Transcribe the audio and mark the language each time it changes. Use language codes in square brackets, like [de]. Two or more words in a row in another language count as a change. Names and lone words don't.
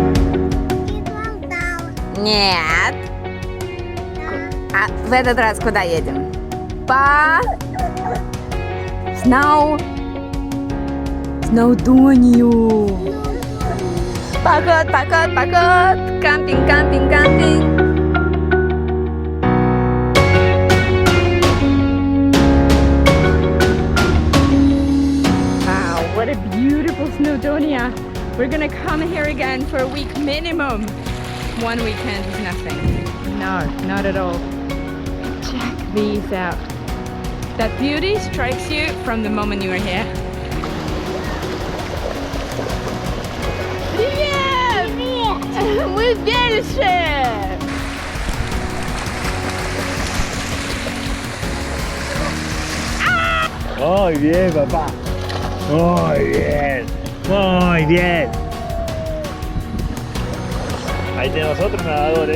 [ru] Нет. А в этот раз куда едем? По Snowдонию. Поход, поход, поход. Кампинг, кампинг, кампинг. [en] Wow, what a beautiful Snowdonia. We're gonna come here again for a week minimum. One weekend is nothing. No, not at all. Check these out. That beauty strikes you from the moment you are here. [ru] Привет! Привет! Мы в Бельше! [es] Muy bien, papá. Muy bien. Muy bien. Ahí tenemos otros nadadores.